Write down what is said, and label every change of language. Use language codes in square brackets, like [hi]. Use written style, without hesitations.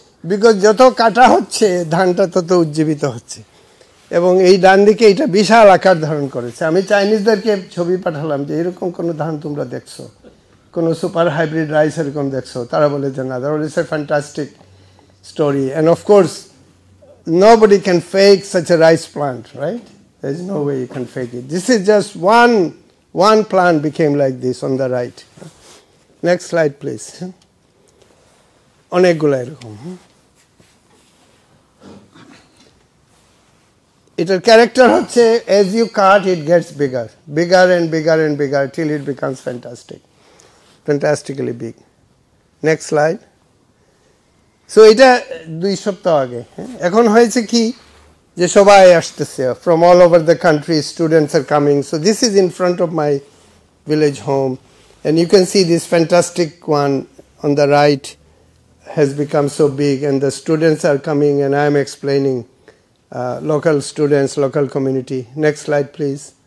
[bn] Because যত কাটা হচ্ছে ধানটা তত উজ্জীবিত হচ্ছে, এবং এই ডান দিকে এটা বিশাল আকার ধারণ করেছে। আমি চাইনিজদেরকে ছবি পাঠালাম যে এরকম কোন ধান তোমরা দেখছো, কোন সুপার হাইব্রিড রাইস এরকম দেখছো? তারা বলে যে না, [en] that is a fantastic story. And of course, nobody can fake such a rice plant, right? There is no way you can fake it. This is just one plant became like this on the right. Next slide, please. [bn] অনেকগুলো এরকম। এটার character হচ্ছে [en] as you cut it gets bigger and bigger till it becomes fantastically big. Next slide. [bn] So এটা 2 সপ্তাহ আগে। এখন হয়েছে কি যে সবাই আসতেছে [en] from all over the country, students are coming. So this is in front of my village home, and you can see this fantastic one on the right has become so big, and the students are coming, and I am explaining local students, local community. Next slide, please.